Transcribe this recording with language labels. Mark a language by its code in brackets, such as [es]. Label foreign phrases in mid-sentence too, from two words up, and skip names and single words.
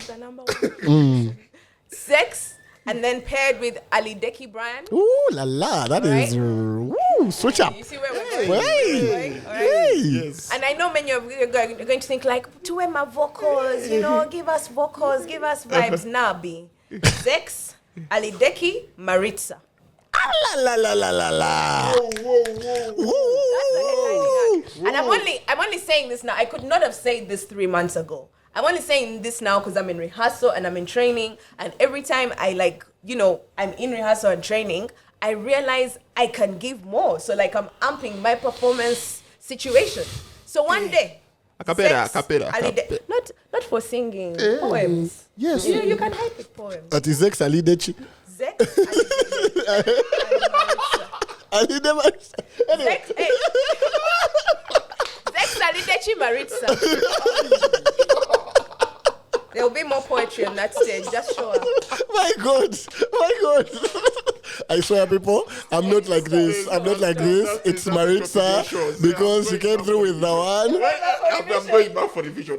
[en] He's the number one. Sex, and then paired with Ali Deki Brand. Ooh la la, that is switch up. You see where we're going? Hey, All right. yes. And I know many of you are going to think like, to my vocals, give us vocals, give us vibes. Nabi, Sex, Ali Deki, Maritza. La la la la la. That's the headlining act. And I'm only saying this now. I could not have said this 3 months ago. I'm only saying this now because I'm in rehearsal and I'm in training. And every time I'm in rehearsal and training, I realize I can give more. So like I'm amping my performance situation. So one day, Acapella. Not for singing poems. Yes. You can hype with poems. That is Zex Ali Dechi. Zex, Ali Dechi. Anyway. Zex Alidechi Maritza. There'll be more poetry on that stage. Just show up. My God. I swear, people, I'm not like this. It's Maritza because she came through with the one. I'm going back for revision.